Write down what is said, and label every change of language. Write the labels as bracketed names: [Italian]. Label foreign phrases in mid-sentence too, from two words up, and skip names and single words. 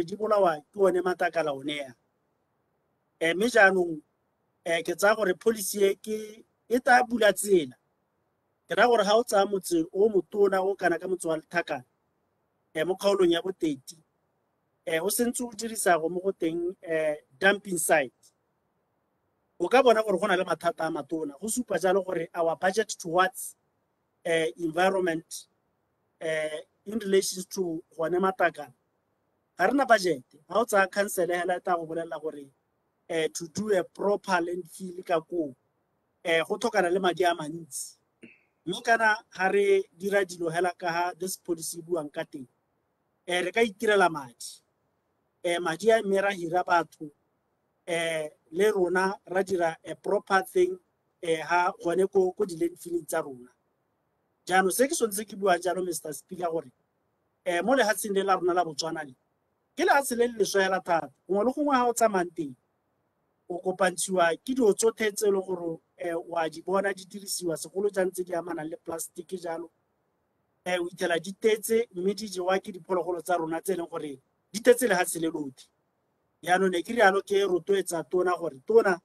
[Tswana] di bolawa ke one matakala one ya mme jaanong ke tsaya gore policy e tla bula tsela ke ra gore ha o tsaya motse o motona o kana ka motse wa Lethakane mo kgaolong ya Boteti o sentse o dirisa go mo go teng dumping site o ka bona gore go na le mathata a matona go supa jalo gore [English] our budget towards environment in relation to [Tswana] gone matakala ga rena budget ha o tsaya council hela ta go bolela gore [English] to do a proper landfill [Tswana] ka go tlhokana le madi a mantsi mme kana ha re dira dilo hela ka ha [English] this policy [Tswana] buang ka teng re ka itirela madi madi a mme ra hira batho le rona ra dira [English] a proper thing [Tswana] ha gone ko di-landfilling tsa rona jaanong se ke sontse ke buang jalo Mr. Speaker gore mo lehatsheng le la rona la Botswana le ke lehatshe le leswe hela thata gongwe le gongwe ha o tsamayang teng o kopantshiwa ke dilo tsotlhe tse e leng gore wa di bona di dirisiwa segolo jang tse di amanang le plastic jalo o ithela di tetse mme di jewa ke diphologolo tsa rona tse e leng gore di tetse lehatshe le lotlhe yaanong ne ke rialo ke rotloetsa tona gore tona